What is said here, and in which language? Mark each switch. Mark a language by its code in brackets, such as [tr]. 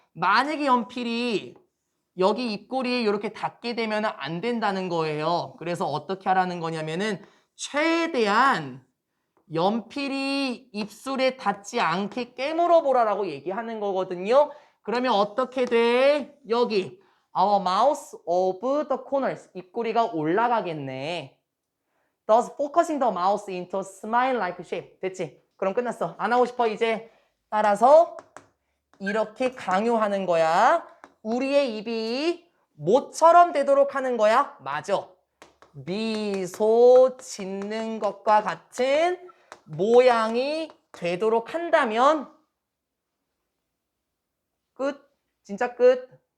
[ko] 만약에 연필이 여기 입꼬리에 이렇게 닿게 되면 안 된다는 거예요. 그래서 어떻게 하라는 거냐면은 최대한 연필이 입술에 닿지 않게 깨물어 보라라고 얘기하는 거거든요. 그러면 어떻게 돼? 여기 [en] Our mouth of the corners [ko] 입꼬리가 올라가겠네. [en] Thus focusing the mouth into a smile-like shape. [ko] 됐지? 그럼 끝났어. 안 하고 싶어 이제. 따라서 이렇게 강요하는 거야. 우리의 입이 모처럼 되도록 하는 거야. 맞아. 미소 짓는 것과 같은 모양이 되도록 한다면 끝. 진짜 끝.